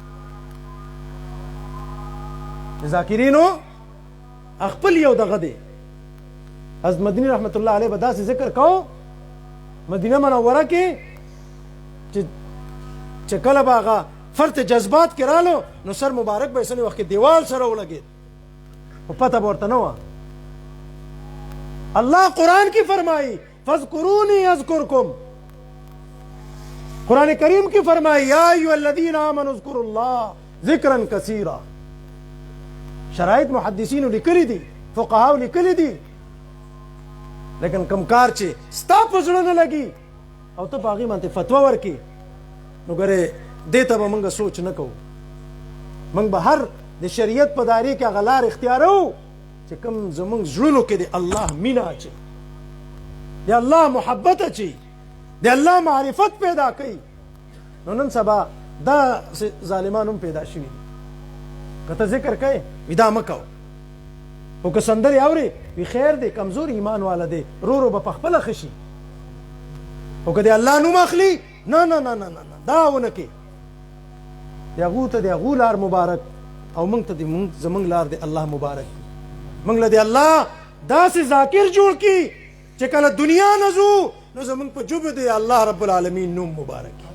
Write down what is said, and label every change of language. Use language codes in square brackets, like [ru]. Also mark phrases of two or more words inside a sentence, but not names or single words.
[ps] ذاکرینو خپل یو دغه دی حضرت مدني [ar] رحمت الله علیه [ps] به داسې ذکر کو مدینه منوره کې چې کله به هغه فرط جذبات کې رالو نو سر مبارک به یې سنې وخت کې دیوال سره ولګېد خو پته به ورته نه وه الله قرآن کی فرمائی [ar] فاذکرونی اذکرکم [ps] قرآن کریم کی فرمائی [ar] یا ایها الذین آمنوا اذکروا الله ذکرا کثیرا [ps] شرایط محدثینو لیکلی دي فقهاو لیکلی دي لیکن کم کار چې ستا په زړه نه لګي او ته په هغې باندې فتوا ورکړي نو ګورې دې ته به موږ سوچ نه کوو موږ به هر د شریعت په دایرې کې هغه لار اختیاروو چې کوم زموږ زړونو کې د الله مینه اچي د الله محبت اچي د الله معرفت پیدا کوي نو نن سبا دا ظالمان هم پیدا شوي دي که ته ذکر کوې وي دا مه کوه خو که سندرې اورې وي خیر دی کمزور ایمان والا دی رو رو به په خپله ښه شي خو که د الله نوم اخلي نه نه نه نه نه دا ونه کې د هغو ته د هغو لار مبارک او موږ ته زموږ لار د الله مبارک موږ له د الله داسې ذاکر جوړ کړي چې کله دنیا نه ځو نو زموږ په ژبه د [ar] الله رب العالمین [ps] نوم مبارک